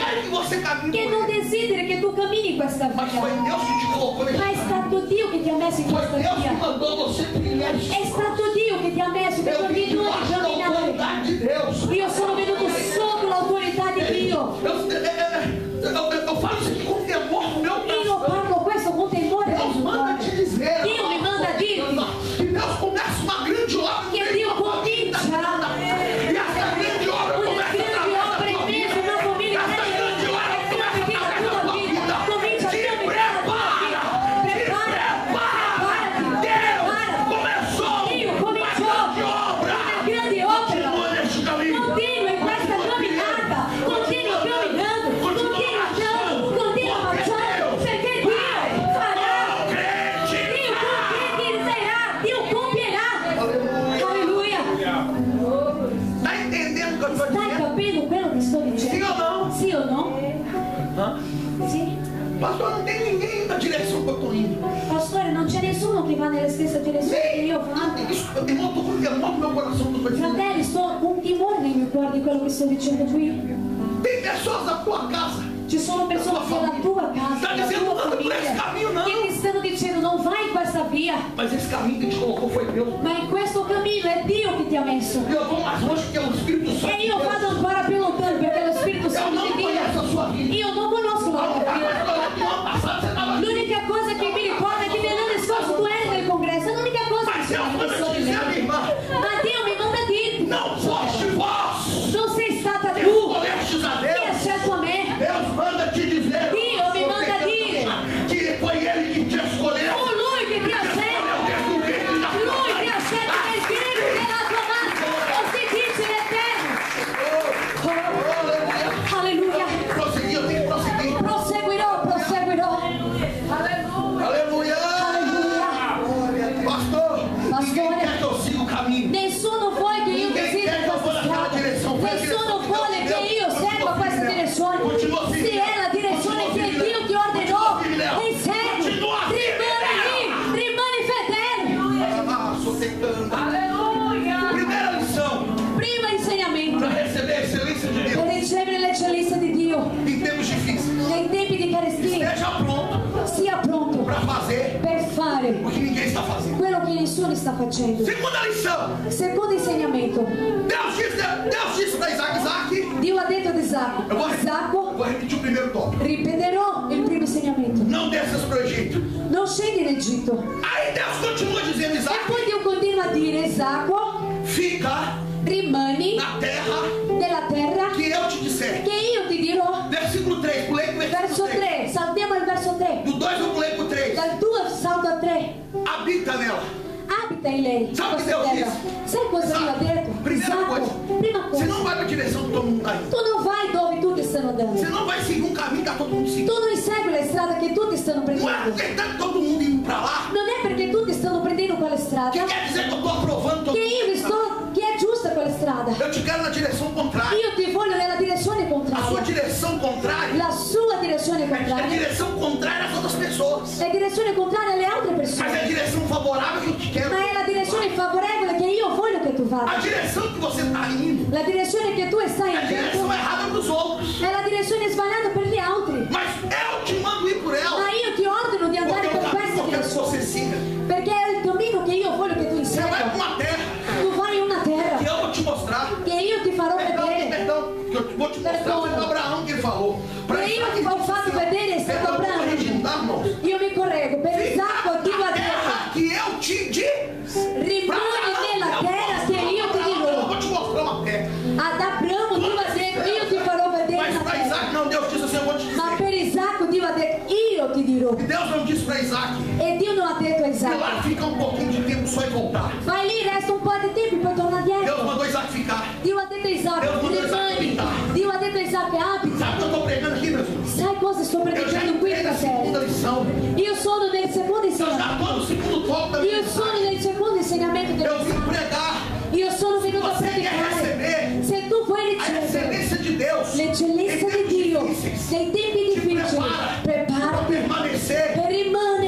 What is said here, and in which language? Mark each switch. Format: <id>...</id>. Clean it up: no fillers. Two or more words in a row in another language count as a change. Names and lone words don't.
<pt>querem que você caminhe</pt> <it>che</it> <pt>com</pt> <it>non</it> <pt>ele.</pt> <it>desideri che tu cammini in questa</it> <pt>Mas foi</pt> <it>via.</it> <pt>Deus que te colocou nesse</pt> <it>Ma è</it> <pt>caminho.</pt> <it>stato Dio che ti ha messo in</it> <pt>Foi</pt> <it>questa</it> <pt>Deus que</pt> <it>via.</it> <pt>mandou você trilhar esse</pt> <it>È stato Dio che ti ha messo per</it> <pt>Eu vim</pt> <it>continui a</it> <pt>debaixo da</pt> <it>camminare.</it> <pt>autoridade de Deus.</pt> <it>Io sono venuto sotto l'autorità di Dio.</it> <pt>Eu falo isso aqui com temor no meu</pt> <it>Io</it> <pt>coração.</pt> <it>parlo questo con temore nel</it> <pt>Deus</pt> <it>mio</it> <pt>manda te</pt> <it>cuore.</it> <pt>dizer.</pt> <it>Dio mi manda a dirti</it> <pt>que Deus começa uma grande obra.</pt> <it>che Dio comincia</it> <pt>E essa grande obra</pt> <it>una</it> <pt>começa</pt> <it>grande opera in mezzo a una famiglia.</it> <pt>Essa grande obra começa</pt> <it>Comincia</it> <pt>através da</pt> <it>la tua</it> <pt>tua</pt> <it>vita,</it> <pt>vida.</pt> <it>comincia a</it> <pt>Te</pt> <it>camminare la tua</it> <pt>prepara.</pt> <it>vita.</it> <pt>Te prepara. Deus começou</pt> <it>Dio</it> <pt>uma</pt> <it>cominciò</it> <pt>grande obra.</pt> <it>una grande opera.</it> <pt>Continua neste caminho.</pt> <it>Continua in questa camminata, continua camminando, continua andando, continua avanzando, perché Dio farà, Dio concretizzerà, Dio compierà. Alleluia.</it> <pt>Está entendendo o que eu estou</pt> <it>Stai</it> <pt>dizendo?</pt> <it>capendo quello che sto</it> <pt>Sim</pt> <it>dicendo?</it> <pt>ou não?</pt> <it>Sì o no? Hã? Sì.</it> <pt>Pastor, não tem ninguém na direção que eu estou indo.</pt> <it>Pastore, non c'è nessuno che va nella stessa direzione che io vado.</it> <pt>Isso, irmão, estou com temor no meu coração do que eu estou dizendo.</pt> <it>Fratelli, sto con timore nel mio cuore di quello che sto dicendo qui.</it> <pt>Tem pessoas na tua casa.</pt> <it>Ci sono persone della tua casa,</it> <pt>Sta</pt> <it>della</it> <pt>dizendo,</pt> <it>tua</it> <pt>"Anda por esse</pt> <it>famiglia,</it> <pt>caminho, não."</pt> <it>che ti stanno dicendo non vai in questa via,</it> <pt>Mas esse caminho que te colocou foi Deus.</pt> <it>ma in questo cammino è Dio che ti ha messo.</it> <pt>Eu vou mais longe que é o Espírito Santo.</pt> <it>E io vado ancora più lontano perché lo Spirito</it> <pt>Eu</pt> <it>Santo</it> <pt>não</pt> <it>di</it> <pt>conheço</pt> <it>Dio.</it> <pt>a sua vida.</pt> <it>Io non conosco la tua</it> <pt>No</pt> <it>vita.</it> <pt>ano passado você estava aqui.</pt> <it>L'unica cosa che mi ricorda è che nell'anno scorso tu eri nel congresso, è l'unica cosa che</it> <pt>Mas</pt> <it>si</it> <pt>Deus manda</pt> <it>manifestò</it> <pt>te</pt> <it>di</it> <pt>dizer, minha</pt> <it>me.</it> <pt>irmã,</pt> <it>Ma Dio mi manda a dirti,</it> <pt>não foste vós</pt> <it>non sei stata</it> <pt>que</pt> <it>tu</it> <pt>escolhestes a</pt> <it>che hai</it> <pt>Deus.</pt> <it>scelto a me.</it> <pt>Deus manda te dizer</pt> <it>Dio mi manda a dire</it> <pt>que foi Ele que te escolheu.</pt> <it>Fu Lui che ti ha scelto.</it> <pt>Escolheu desde o ventre da tua</pt> <it>Lui</it> <pt>mãe.</pt> <it>ti ha scelto nel ventre della tua madre. Così dice l'Eterno.</it> <pt>Oh, aleluia.</pt> <it>Alleluia.</it> <pt>Prosseguir, eu tenho que prosseguir.</pt> <it>Proseguirò.</it> <pt>Aleluia. Pastor, ninguém quer que eu siga o caminho.</pt> <it>Nessuno vuole che io</it> <pt>Ninguém</pt> <it>decida</it> <pt>quer que eu vou</pt> <it>questa</it> <pt>naquela</pt> <it>strada.</it> <pt>direção. Vai a</pt> <it>Nessuno</it> <pt>direção que</pt> <it>vuole</it> <pt>Deus</pt> <it>che</it> <pt>me</pt> <it>io</it> <pt>deu.</pt> <it>segua questa direzione.</it> <pt>Continua</pt> <it>Se</it> <pt>firme</pt> <it>è la</it> <pt>nela.</pt> <it>direzione</it> <pt>Continua</pt> <it>che</it> <pt>firme</pt> <it>Dio</it> <pt>nela.</pt> <it>ti ordenò,</it> <pt>Continua firme nela.</pt> <it>e segui.</it> <pt>Continua firme</pt> <it>Rimani lì, rimani fedele.</it> <pt>Ah, sou tentando.</pt> <it>Alleluia.</it> <pt>Primeira lição</pt> <it>Primo insegnamento.</it> <pt>para receber a excelência de</pt> <it>Per</it> <pt>Deus</pt> <it>ricevere l'eccellenza di Dio</it> <pt>em tempos difíceis.</pt> <it>nei tempi di carestia,</it> <pt>Esteja pronto</pt> <it>sia pronto</it> <pt>para fazer</pt> <it>per fare</it> <pt>o que ninguém está fazendo.</pt> <it>quello che nessuno sta facendo.</it> <pt>Segunda lição.</pt> <it>Secondo insegnamento,</it> <pt>Deus disse para Isaac.</pt> <it>Dio ha detto ad Isacco,</it> <pt>Eu vou</pt> <it>Isacco,</it> <pt>repetir o primeiro tópico.</pt> <it>ripeterò il primo insegnamento.</it> <pt>Não desças para o Egito.</pt> <it>Non scendi in Egitto.</it> <pt>Aí Deus continua dizendo,</pt> <it>E</it> <pt>Isaac,</pt> <it>poi Dio continua a dire, Isacco,</it> <pt>fica</pt> <it>rimani</it> <pt>na terra</pt> <it>nella terra</it> <pt>que eu te disser.</pt> <it>che io ti dirò.</it> <pt>Versículo 3, pulei pro</pt> <it>Verso</it> <pt>versículo 3.</pt> <it>3, saltiamo al verso 3.</it> <pt>Do 2 eu pulei pro 3.</pt> <it>Dal 2 salto a 3.</it> <pt>Habita nela.</pt> <it>Abita in lei, Sabe questa che Dio terra. Sai cosa Dio ha detto?</it> <pt>Primeira coisa.</pt> <it>Isacco, prima</it> <pt>Você não</pt> <it>cosa,</it> <pt>vai para a direção que todo mundo está indo.</pt> <it>tu non vai dove tutti stanno</it> <pt>Você</pt> <it>andando.</it> <pt>não vai seguir um caminho que está todo mundo seguindo.</pt> <it>Tu non segui la strada che tutti stanno</it> <pt>Não é</pt> <it>prendendo.</it> <pt>porque está todo mundo indo para lá</pt> <it>Non è perché tutti stanno prendendo quella</it> <pt>que</pt> <it>strada</it> <pt>quer dizer que eu estou aprovando todo</pt> <it>che</it> <pt>mundo.</pt> <it>io che è giusta quella strada.</it> <pt>Eu te quero na direção contrária.</pt> <it>Io ti voglio nella direzione</it> <pt>A sua</pt> <it>contraria.</it> <pt>direção contrária</pt> <it>La sua direzione</it> <pt>é a</pt> <it>contraria</it> <pt>direção contrária às outras pessoas.</pt> <it>è direzione contraria alle altre</it> <pt>Mas é a</pt> <it>persone.</it> <pt>direção favorável que eu te quero.</pt> <it>Ma è la direzione favorevole che io voglio che tu</it> <pt>A</pt> <it>vada.</it> <pt>direção que você está indo</pt> <it>La direzione che tu stai</it> <pt>é a direção</pt> <it>andando</it> <pt>errada para os outros.</pt> <it>è la direzione sbagliata per gli altri.</it> <pt>Mas eu te mando ir por</pt> <it>Ma</it> <pt>ela.</pt> <it>io ti ordino di</it> <pt>Porque</pt> <it>andare</it> <pt>é o</pt> <it>per</it> <pt>caminho</pt> <it>questa</it> <pt>que eu quero que</pt> <it>direzione.</it> <pt>você siga.</pt> <it>Perché è il cammino che io voglio che tu</it> <pt>Você vai para</pt> <it>insegua.</it> <pt>uma terra</pt> <it>Tu vai in una</it> <pt>que</pt> <it>terra</it> <pt>eu vou te mostrar.</pt> <it>che io ti farò vedere.</it> <pt>Perdão, que eu vou te mostrar. Foi para Abraão que ele falou. Para</pt> <it>E io ti ho fatto vedere è stato Abramo.</it> <pt>Abraão.</pt> <it>Io mi correggo. Per Isacco Dio ha</it> <pt>A terra</pt> <it>detto</it> <pt>que eu te di.</pt> <it>rimani nella terra che io ti</it> <pt>Eu</pt> <it>dirò.</it> <pt>vou te mostrar uma terra.</pt> <it>Ad Abramo Dio ha detto io ti farò vedere</it> <pt>Mas</pt> <it>una</it> <pt>para</pt> <it>terra.</it> <pt>Isaac não, Deus disse assim, eu vou te</pt> <it>Ma</it> <pt>dizer.</pt> <it>per Isacco Dio ha detto io ti dirò.</it> <pt>E Deus não disse para Isaac,</pt> <it>E Dio non ha detto a</it> <pt>ir</pt> <it>Isacco</it> <pt>lá ficar um pouquinho de tempo só e voltar.</pt> <it>vai lì, resta un po' di tempo e poi torna</it> <pt>Deus</pt> <it>dietro.</it> <pt>mandou Isaac ficar.</pt> <it>Dio ha detto a Isacco</it> <pt>Deus mandou Isaac</pt> <it>rimani.</it> <pt>abitar.</pt> <it>Dio ha detto a Isacco abita.</it> <pt>Sabe o que eu estou pregando aqui, meu filho?</pt> <it>Sai cosa sto</it> <pt>Eu já</pt> <it>predicando qui</it> <pt>entrei na segunda</pt> <it>stasera?</it> <pt>lição.</pt> <it>Io sono nel secondo</it> <pt>Eu já</pt> <it>insegnamento.</it> <pt>estou no segundo tópico da minha</pt> <it>Io sono</it> <pt>mensagem.</pt> <it>nel secondo insegnamento del</it> <pt>Eu vim pregar.</pt> <it>Io sono venuto a</it> <pt>Você quer</pt> <it>predicare.</it> <pt>receber</pt> <it>Se tu vuoi</it> <pt>a</pt> <it>ricevere</it> <pt>excelência de Deus</pt> <it>l'eccellenza</it> <pt>em</pt> <it>di</it> <pt>tempos</pt> <it>Dio</it> <pt>difíceis,</pt> <it>nei tempi</it> <pt>te</pt> <it>difficili,</it> <pt>prepara para</pt> <it>preparati</it> <pt>permanecer</pt> <it>per</it> <pt>na</pt>